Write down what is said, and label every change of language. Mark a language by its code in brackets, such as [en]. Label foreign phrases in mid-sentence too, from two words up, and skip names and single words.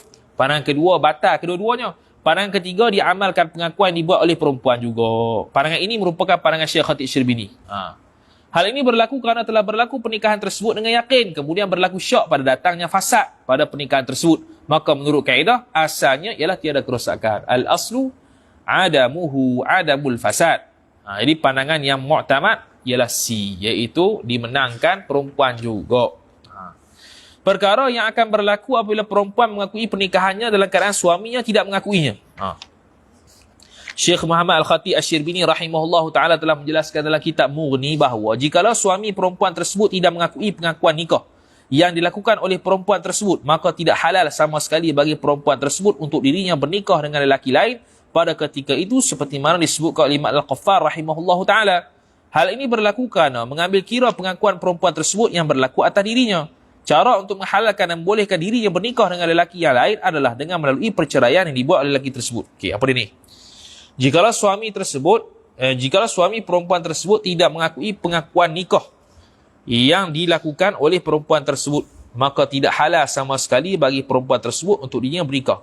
[ms] Pandangan kedua, batal kedua-duanya. Pandangan ketiga, diamalkan pengakuan dibuat oleh perempuan juga. Pandangan ini merupakan pandangan Syekh Khatib Syirbini. Hal ini berlaku kerana telah berlaku pernikahan tersebut dengan yakin, kemudian berlaku syak pada datangnya fasad pada pernikahan tersebut. Maka menurut kaedah, asalnya ialah tiada kerosakan. [ar] الأصل عدمه عدم الفساد. [ms] Jadi pandangan yang mu'tamad ialah C, iaitu dimenangkan perempuan juga. Perkara yang akan berlaku apabila perempuan mengakui pernikahannya dalam keadaan suaminya tidak mengakuinya. Syekh Muhammad Al-Khatib Asy-Syirbini [ar] رحمه الله تعالى [ms] telah menjelaskan dalam kitab Mughni bahawa jikalau suami perempuan tersebut tidak mengakui pengakuan nikah yang dilakukan oleh perempuan tersebut, maka tidak halal sama sekali bagi perempuan tersebut untuk dirinya bernikah dengan lelaki lain pada ketika itu, seperti mana disebutkan oleh Imam Al-Qaffar [ar] رحمه الله تعالى. [ms] Hal ini berlaku kerana mengambil kira pengakuan perempuan tersebut yang berlaku atas dirinya. Cara untuk menghalalkan dan membolehkan dirinya bernikah dengan lelaki yang lain adalah dengan melalui perceraian yang dibuat oleh lelaki tersebut. Apa dia ni? Jikalau suami perempuan tersebut tidak mengakui pengakuan nikah yang dilakukan oleh perempuan tersebut, maka tidak halal sama sekali bagi perempuan tersebut untuk dirinya bernikah.